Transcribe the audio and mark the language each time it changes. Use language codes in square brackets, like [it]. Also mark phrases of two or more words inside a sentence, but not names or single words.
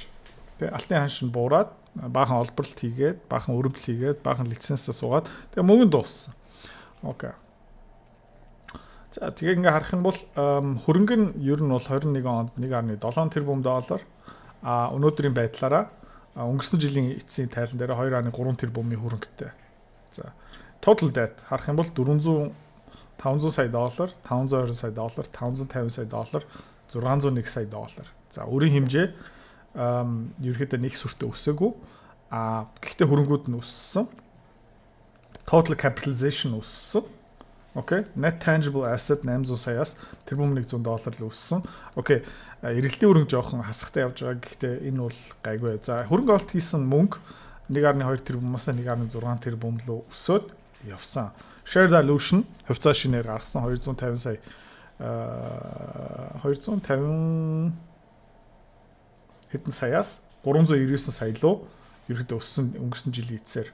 [mn] Тэгээ алтын ханш нь буураад баахан олборлт хийгээд, баахан өрөмтөл хийгээд, баахан лицензээ суугаад тэгээ мөнгө дууссан. Окей. За тэгээ ингээ харах юм бол хөрөнгө нь ер нь бол 21 онд 1.7 тэрбум доллар. Өнөөдрийн байдлаараа өнгөрсөн жилийн эцсийн тайлан дээр 2.3 тэрбумын хөрөнгөтэй. За [en] total debt [mn] харах юм бол 500 сая доллар, 520 сая доллар, 550 сая доллар, 601 сая доллар. За өрийн хэмжээ ерөөхдөө нэг сүртэй өсөөгүй. Гэхдээ хөрөнгүүд нь өссөн. [en] Total capitalization өссөн. [mn] Окей. [en] Net tangible asset [mn] 800 саяас тэрбум 100 доллар л өссөн. Окей. Эргэлтийн хөрөнгө жоохон хасахтай явж байгаа. Гэхдээ энэ бол гайгүй. За хөрөнгө олт хийсэн мөнгө 1.2 тэрбумаас 1.6 тэрбум руу өсөөд явсан. [en] Share dilution [mn] хувьцаа шинээр гаргасан 250 сая 250 хэдэн саяас 399 сая руу ерөөдөө өссөн өнгөрсөн жилийн эцсээр.